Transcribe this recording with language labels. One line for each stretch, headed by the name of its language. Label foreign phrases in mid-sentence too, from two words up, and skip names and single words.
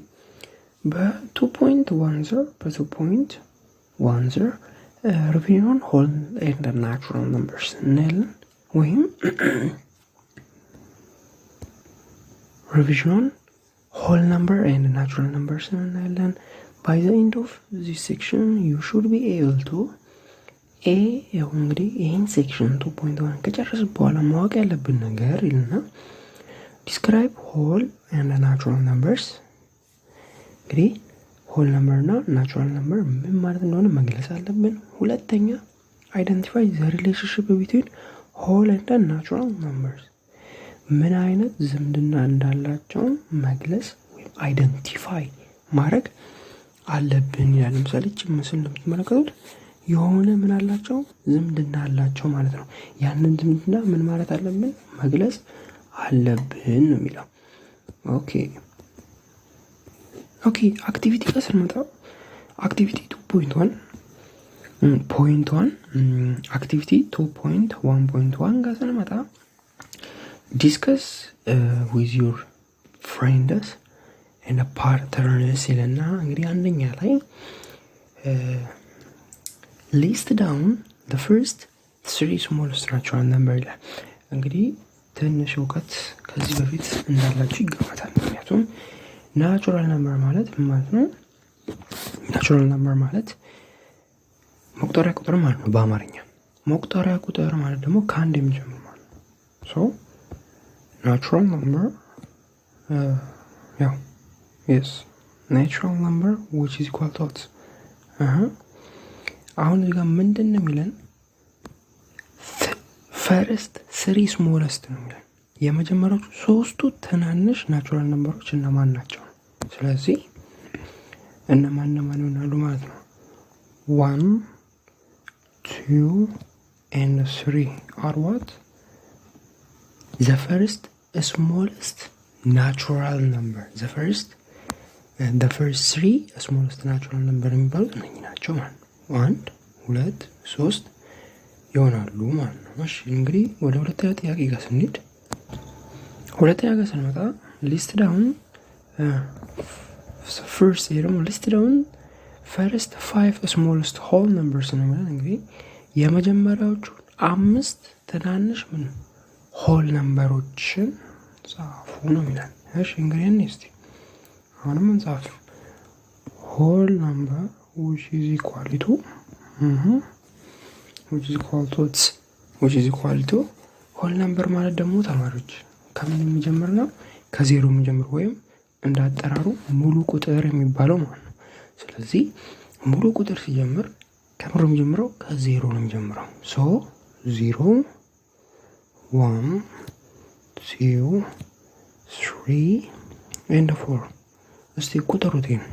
Amharic: በ2.10
English: revision on whole and natural numbers
Amharic: እናያለን። ወይም
English: revision on whole number and natural numbers
Amharic: እናያለን።
English: by the end of this section you should be able to
Amharic: ያው እንግዲህ ይህን ሴክሽን 2.1 ከጨረስን በኋላ ማወቅ ያለብን ነገር ይልና describe
English: whole and natural numbers። እንግዲህ whole number እና natural number
Amharic: ምን ማለት እንደሆነ መግለጽ አለብን። ሁለተኛ
English: identify the relationship between whole and natural numbers፣
Amharic: ምን አይነት ዝምድና እንዳላቸው መግለጽ ወይም አይደንቲፋይ ማድረግ አለብን ይላል። ለምሳሌ እቺ ምስል እንደምትመለከቱት የሆነ ምን አላቸው ዝምድና አላቸው ማለት ነው። ያንን ዝምድና ምን ማለት አለብን መግለጽ አለብን ነው የሚለው።
English: okay activity
Amharic: ጋር ስንመጣ
English: activity 2.1 activity 2.1.1
Amharic: ጋር ስንመጣ
English: discuss with your friends and a partners
Amharic: ይለና እንግዲህ አንደኛ ላይ
English: list down the first 3 smallest natural number
Amharic: ይላል። እንግዲህ ትንሽ እውቀት ከዚህ በፊት እንዳላችሁ ይገባታል። ምክንያቱም
English: natural number
Amharic: ማለት ማለት ነው።
English: natural number
Amharic: ማለት መቁጠሪያ ቁጥር ማለት ነው በአማርኛ። መቁጠሪያ ቁጥር ማለት ደግሞ ከአንድ የሚጀምር ማለት ነው።
English: so natural number
Amharic: ያው
English: yes natural number which is equal to
Amharic: አሁን እዚህ ጋር ምንድን ነው የሚለን
English: first 3 smallest
Amharic: ነው የሚለን። የመጀመሪያዎቹ 3ቱ ትናንሽ ናቹራል ነምበሮች እነማን ናቸው? ስለዚህ እነማን ይሆናሉ ማለት ነው?
English: 1 2 and 3 are what the first smallest natural number the first 3 smallest natural number
Amharic: የሚባሉት እነኚህ ናቸው ማለት ነው። 1 2 3 ይሆናሉ ማለት ነው። እሺ እንግዲህ ወደ ሁለተኛ ጥያቄ ጋር ስንሄድ
English: ስንመጣ list down first ደግሞ list down first 5 smallest whole numbers
Amharic: ነው ማለት እንግዲህ የመጀመሪያዎቹ 5 ትናንሽ ምን ሆል ነምበሮችን ጻፉ ነው የሚላል። እሺ እንግዲህ እስቲ አሁንም እንጻፍ
English: whole number which is equal to whole number
Amharic: ማለት ደግሞ ተማሪዎች ከምን የሚጀምር ነው? ከዜሮ የሚጀምር ወይም እንዳጠራሩ ሙሉ ቁጥር የሚባለው ማለት ነው። ስለዚህ ሙሉ ቁጥር ሲጀምር ከምሮ የሚጀምረው ከዜሮ ነው የሚጀምረው።
English: so 0 1 2 3 and 4
Amharic: እስቲ ቁጥሩት